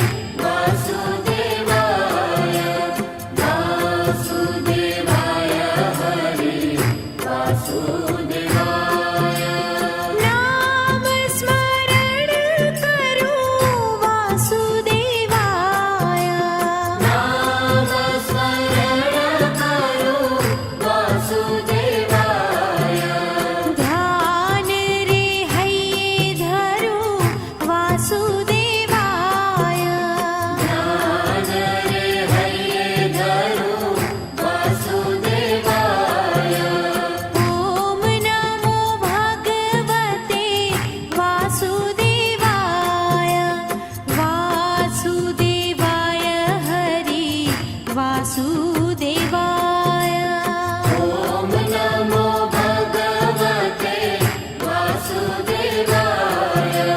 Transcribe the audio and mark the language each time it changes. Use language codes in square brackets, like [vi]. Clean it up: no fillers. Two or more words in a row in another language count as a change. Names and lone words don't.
[hi] वासुदेवाय वासुदेवाय हरि वासुदेवाय नाम स्मरण करो वासुदेवाय नाम स्मरण करो वासुदेवाय ध्यान रे हये धरो वासुदेवाय ध्यान रे हये धरो [sa] वासुदेवाय ॐ नमो भगवते वासुदेवाय वासुदेवाय हरि वासुदेवाय ॐ नमो भगवते वासुदेवाय